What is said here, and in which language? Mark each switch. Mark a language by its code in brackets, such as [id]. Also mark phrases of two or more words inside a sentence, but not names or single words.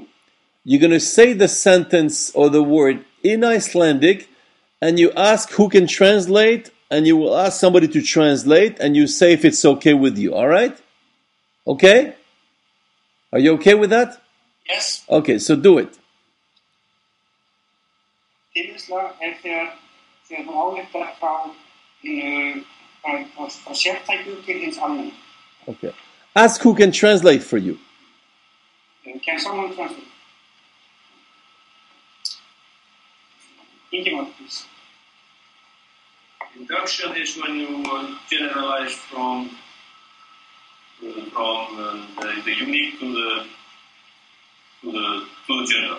[en] You're gonna say the sentence or the word in Icelandic, and you ask who can translate, and you will ask somebody to translate, and you say if it's okay with you. All right? Okay? Are you okay with that? Yes. Okay. So do it. [is] Tilvísla þegar þú ályktar frá sértæku til hins almenna. [en] Okay. Ask who can translate for you. Can someone translate? Ingemar, please. Induction is when you generalize from the unique to the general.